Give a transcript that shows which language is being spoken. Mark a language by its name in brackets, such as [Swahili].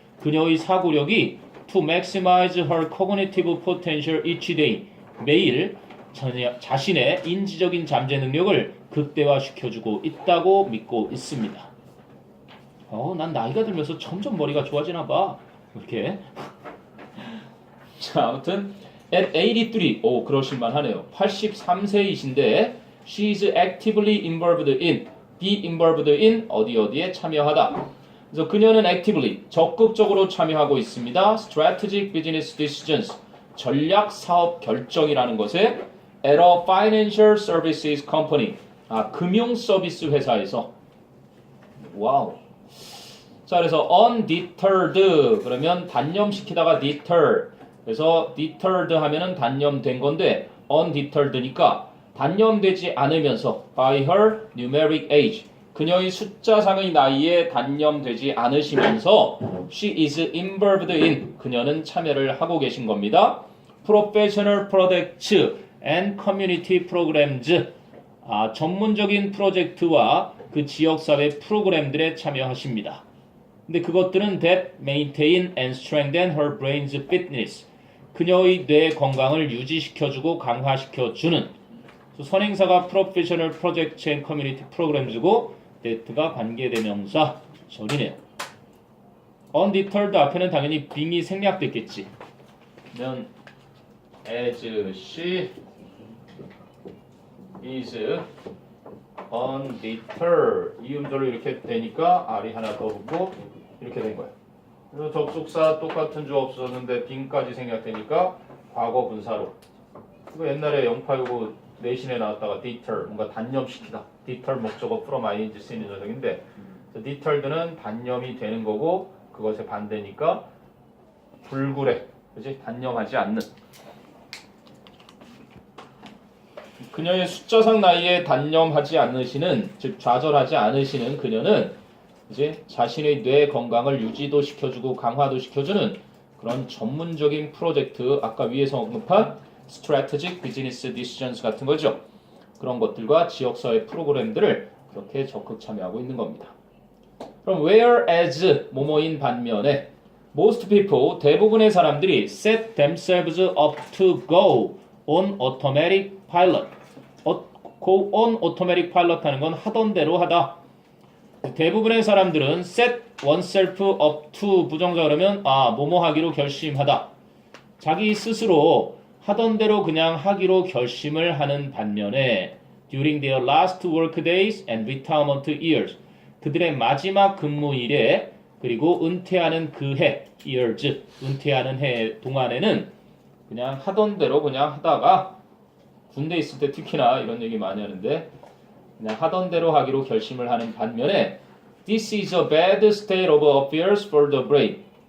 [Korean] 그녀의 사고력이 [English] to maximize her cognitive potential each day [Korean] 매일 자신의 인지적인 잠재 능력을 극대화시켜주고 있다고 믿고 있습니다. 난 나이가 들면서 점점 머리가 좋아지나 봐. 이렇게. 자, 아무튼 at 83, 그러실만 하네요. 83세이신데 [English] she is actively involved in, be involved in [Korean] 어디에 참여하다. 그래서 그녀는 actively, 적극적으로 참여하고 있습니다. [English] strategic business decisions, [Korean] 전략 사업 결정이라는 것에 [English] at a financial services company, [Korean] 금융 서비스 회사에서. 와우. 자, 그래서 undeterred, 그러면 단념시키다가 deter. 그래서 deterred 하면은 단념된 건데 undeterred니까 단념되지 않으면서 [English] by her numeric age, [Korean] 그녀의 숫자상의 나이에 단념되지 않으시면서 [English] she is involved in, [Korean] 그녀는 참여를 하고 계신 겁니다. [English] professional projects and community programs, [Korean] 전문적인 프로젝트와 그 지역사회 프로그램들에 참여하십니다. [English] 근데 그것들은 that maintain and strengthen her brain's fitness, [Korean] 그녀의 뇌 건강을 유지시켜주고 강화시켜주는. 선행사가 [English] professional projects and community programs [Korean] 고 that가 관계대명사 절이네요. undeterred 앞에는 당연히 being이 생략됐겠지. 그러면 [English] as she is undeterred, [Korean] 이 음절로 이렇게 되니까 R이 하나 더 붙고 이렇게 된 거야. 그래서 접속사 똑같은 주 없었는데 being까지 생략되니까 과거 분사로. 이거 옛날에 089 내신에 나왔다가 deter, 뭔가 단념시키다. deter 목적어 from ing 쓰이는 녀석인데 deterred는 단념이 되는 거고 그것의 반대니까 불굴해, 그지? 단념하지 않는. 그녀의 숫자상 나이에 단념하지 않으시는, 즉 좌절하지 않으시는 그녀는 이제 자신의 뇌 건강을 유지도 시켜주고 강화도 시켜주는 그런 전문적인 프로젝트, 아까 위에서 언급한 [English] strategic business decisions [Korean] 같은 거죠. 그런 것들과 지역사회 프로그램들을 그렇게 적극 참여하고 있는 겁니다. [English] 그럼 whereas [Korean] 뭐뭐인 반면에 [English] most people, [Korean] 대부분의 사람들이 [English] set themselves up to go on automatic pilot. go on automatic pilot [Korean] 하는 건 하던 대로 하다. 대부분의 사람들은 [English] set oneself up to [Korean] 부정사 그러면 뭐뭐 하기로 결심하다. 자기 스스로 하던 대로 그냥 하기로 결심을 하는 반면에 [English] during their last work days and retirement years, [Korean] 그들의 마지막 근무일에 그리고 은퇴하는 그 해 years, 은퇴하는 해 동안에는 그냥 하던 대로 그냥 하다가 군대 있을 때 특히나 이런 얘기 많이 하는데 그냥 하던 대로 하기로 결심을 하는 반면에 [English] this is a bad state of affairs for the brain.